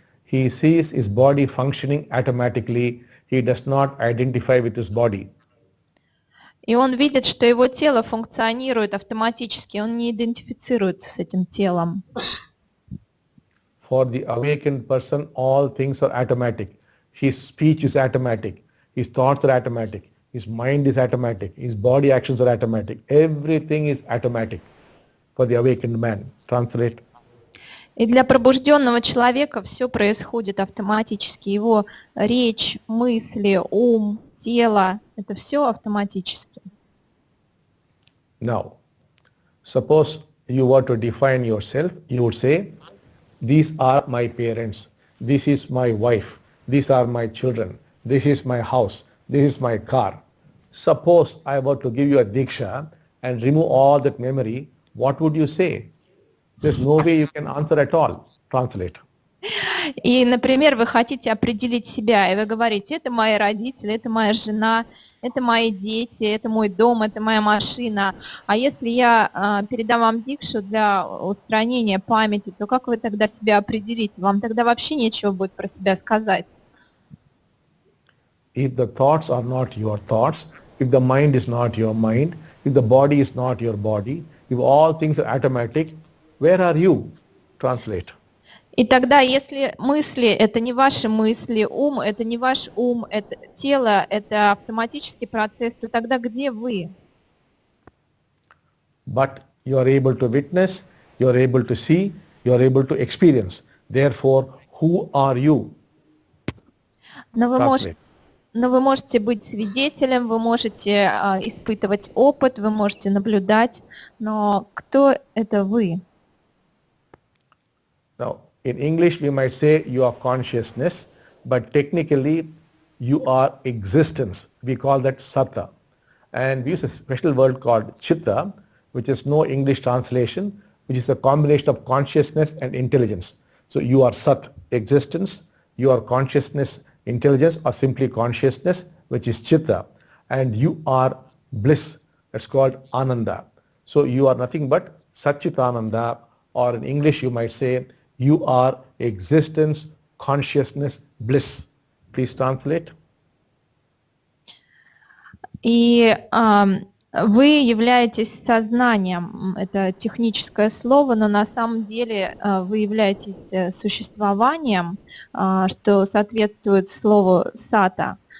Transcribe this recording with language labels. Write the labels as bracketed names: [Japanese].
[English] He sees his body functioning automatically. He does not identify with his body. [Russian] И он видит, что его тело функционирует автоматически, он не идентифицируется с этим телом. [English] For the awakened person, all things are automatic. His speech is automatic. His thoughts are automatic. his mind is automatic, his body actions are automatic. Everything is automatic for the awakened man. Translate. [Russian] И для пробужденного человека все происходит автоматически. Его речь, мысли, ум, тело, это все автоматически. [English] Now, suppose you were to define yourself, you would say, these are my parents, this is my wife, these are my children, this is my house, this is my car. Suppose I were to give you a diksha and remove all that memory, what would you say? There's no way you can answer at all. Translate. [Russian] И, например, вы хотите определить себя, и вы говорите, это мои родители, это моя жена, это мои дети, это мой дом, это моя машина. А если я передам вам дикшу для устранения памяти, то как вы тогда себя определите? Вам тогда вообще нечего будет про себя сказать. [English] If the thoughts are not your thoughts, if the mind is not your mind, if the body is not your body, if all things are automatic, where are you? Translate. [Russian] И тогда, если мысли — это не ваши мысли, ум — это не ваш ум, это тело — это автоматический процесс, то тогда где вы? [English] But you are able to witness, you are able to see, you are able to experience. Therefore, who are you? [Russian] Но [English] Translate. [Russian] вы можете быть свидетелем, вы можете испытывать опыт, вы можете наблюдать, но кто это вы? [English] Now, in English, we might say you are consciousness, but technically you are existence. We call that satta. And we use a special word called chitta, which is no English translation, which is a combination of consciousness and intelligence. So you are sat, existence, you are consciousness, intelligence, or simply consciousness, which is chitta. And you are bliss, that's called ananda. So you are nothing but satchitananda, or in English you might say you are existence, consciousness, bliss. Please translate. [Russian] И вы являетесь сознанием, это техническое слово, но на самом деле вы являетесь существованием, что соответствует слову сата.